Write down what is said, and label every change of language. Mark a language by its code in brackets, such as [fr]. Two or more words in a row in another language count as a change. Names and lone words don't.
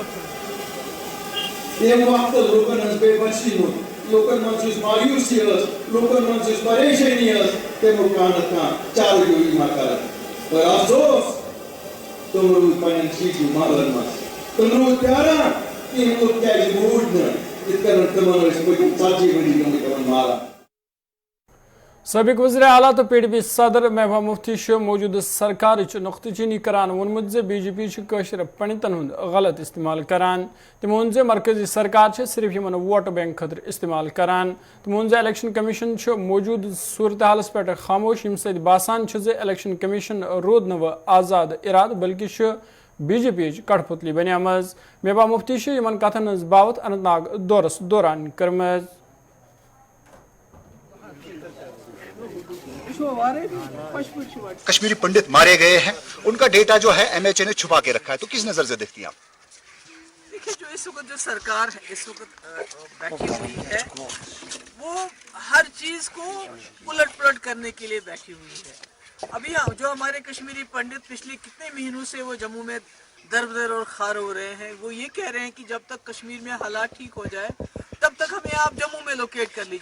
[ks] تَمہِ وقتہٕ لوٗکن ہٕنٛز بے بسی ہُنٛد لوٗکن منٛز یُس مایوٗسی ٲس لوٗکن منٛز یُس پریشٲنی ٲس تَمیُک کانٛہہ نتہٕ کانٛہہ چارٕ جوٗری ما کرن پر افسوس تِم روٗدۍ پنٕنٮ۪ن شیٖشو محلن منٛز تِم روٗدۍ پیٛاران کہِ یِم لُکھ کیٛازِ موٗدۍ نہٕ یِتھ کٔنۍ تِمن ٲسۍ پٔتِم 40 ؤری گٔمٕتۍ تِمن ماران سابق وزیر اعلیٰ تو پی ڈی پی صدر محبوبہ مفتی موجودہ سرکار نقطہ چینی کران وونمت زِ بی جے پی قٲشِر پنڈتن ہُنٛد غلط استعمال کران تٔمۍ ووٚن زِ مرکزی سرکار چھِ صرف یِمن [en] vote bank [ks] خٲطرٕ استعمال کران تٔمۍ ووٚن زِ [en] election commission [ks] چھُ موجودٕ صوٗرتحالس پٮ۪ٹھ خاموش ییٚمہِ سۭتۍ باسان چھُ زِ [en] election commission [ks] روٗد نہٕ وۄنۍ آزاد ارادٕ بلکہِ چھُ بی جے پی یِچ کٹھپُتلی بنیمٕژ محبوبہ مفتی چھِ یِمن کتھن ہٕنٛز باوت اننت ناگ دورس دوران کٔرمٕژ [ur] کشمیری پنڈت مارے گئے ہیں ان کا ڈیٹا جو ہے ایم ایچ اے نے چھپا کے رکھا ہے تو کس نظر سے دیکھتی ہیں آپ؟ دیکھیے جو اس وقت جو سرکار اس وقت بیٹھی ہوئی ہے وہ ہر چیز کو الٹ پلٹ کرنے کے لیے بیٹھی ہوئی ہے. ابھی جو ہمارے کشمیری پنڈت پچھلے کتنے مہینوں سے وہ جموں میں در بدر اور خار ہو رہے ہیں وہ یہ کہہ رہے ہیں کہ جب تک کشمیر میں حالات ٹھیک ہو جائے تب تک ہمیں آپ جموں میں لوکیٹ کر لیجیے.